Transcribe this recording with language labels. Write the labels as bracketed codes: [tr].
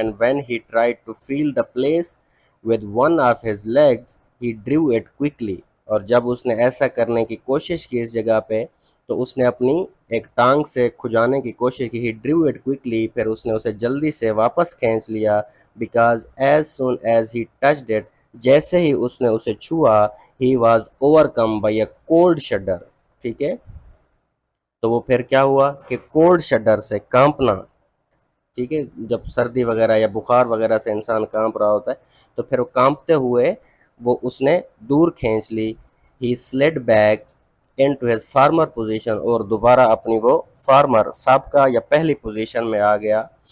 [en] And when he tried to feel the place with one of his legs, he drew it quickly, [ur] اور جب اس نے ایسا کرنے کی کوشش کی اس جگہ پہ تو اس نے اپنی ایک ٹانگ سے کھجانے کی کوشش کی. [en] he drew it quickly, [ur] پھر اس نے اسے جلدی سے واپس کھینچ لیا. [en] because as soon as he touched it, [ur] جیسے ہی اس نے اسے چھوا, [en] he was overcome by a cold shudder. [ur] ٹھیک ہے, تو وہ پھر کیا ہوا کہ کولڈ شڈر سے کانپنا. ٹھیک ہے, جب سردی وغیرہ یا بخار وغیرہ سے انسان کانپ رہا ہوتا ہے تو پھر وہ کانپتے ہوئے وہ اس نے دور کھینچ لی. [en] he slid back into his former position, [ur] اور دوبارہ اپنی وہ فارمر سابقہ یا پہلی پوزیشن میں آ گیا.